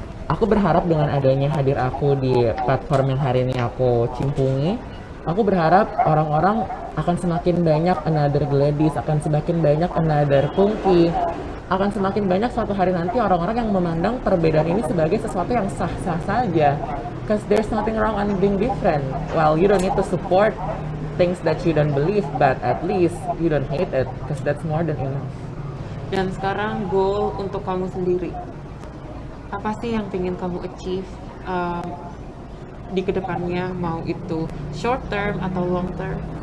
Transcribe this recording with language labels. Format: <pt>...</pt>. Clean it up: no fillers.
<id>Aku berharap dengan adanya hadir aku di platform yang hari ini aku cimpungi, aku berharap orang-orang akan semakin banyak another Gladys, akan semakin banyak another Pungki, akan semakin banyak suatu hari nanti orang-orang yang memandang perbedaan ini sebagai sesuatu yang sah-sah saja.</id> <en>Because there's nothing wrong on being different. Well, you don't need to support things that you don't believe, but at least you don't hate it, because that's more than enough.</en> <id>Dan sekarang goal untuk kamu sendiri. Apa sih yang ingin kamu achieve di kedepannya, mau itu short term atau long term?</id>